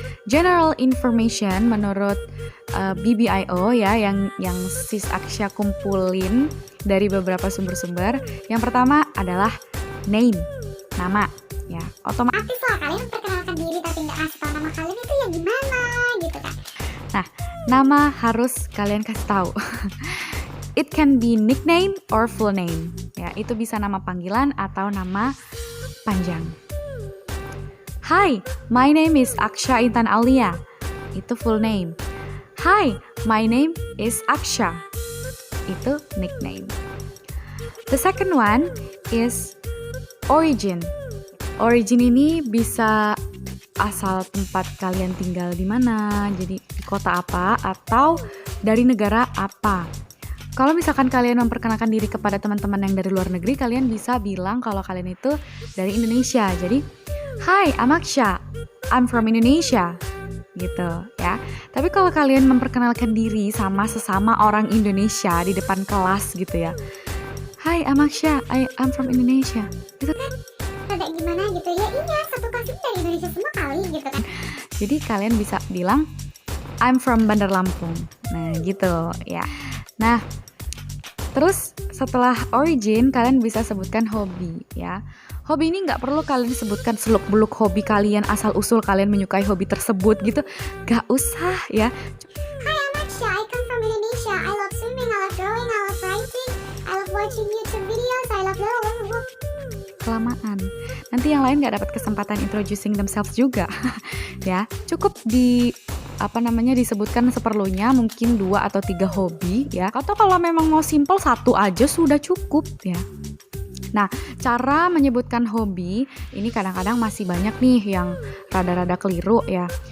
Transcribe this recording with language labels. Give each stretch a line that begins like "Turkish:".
Indonesian: General information menurut BBIO ya, yang Sis Aksha kumpulin dari beberapa sumber-sumber. Yang pertama adalah name, nama ya. Otomatis lah kalian memperkenalkan diri tapi nggak ngasih tahu nama kalian itu ya gimana gitu kan. Nah, nama harus kalian kasih tahu.
English: It can be nickname or full name.
Indonesian: Ya, itu bisa nama panggilan atau nama panjang.
English: Hi, my name is Aksha Intan Aulia.
Indonesian: Itu
English: full name. Hi, my name is Aksha.
Indonesian: Itu
English: nickname. The second one is origin.
Indonesian: Origin ini bisa asal tempat kalian tinggal di mana, jadi di kota apa atau dari negara apa. Kalau misalkan kalian memperkenalkan diri kepada teman-teman yang dari luar negeri, kalian bisa bilang kalau kalian itu dari Indonesia. Jadi,
English: hi, I'm Aksha, I'm from Indonesia,
Indonesian: gitu ya. Tapi kalau kalian memperkenalkan diri sama sesama orang Indonesia di depan kelas gitu ya,
English: hi, I'm Aksha, I'm from Indonesia.
Indonesian: Gitu kan? Ada gimana gitu ya, iya satu kelas itu dari Indonesia semua kali gitu kan. Jadi kalian bisa bilang,
English: I'm from Bandar Lampung.
Indonesian: Nah gitu ya. Nah, terus setelah origin, kalian bisa sebutkan hobi ya. Hobi ini nggak perlu kalian sebutkan seluk-beluk hobi kalian, asal-usul kalian menyukai hobi tersebut gitu. Nggak usah ya.
English: Hi, I'm Aksha, I come from Indonesia. I love swimming, I love drawing, I love writing, I love watching YouTube videos, I love
Indonesian: Kelamaan. Nanti yang lain nggak dapat kesempatan
English: introducing themselves
Indonesian: juga. Ya, cukup disebutkan seperlunya, mungkin 2 atau 3 hobi ya. Atau kalau memang mau simple 1 aja sudah cukup ya. Nah, cara menyebutkan hobi ini kadang-kadang masih banyak nih yang rada-rada keliru ya.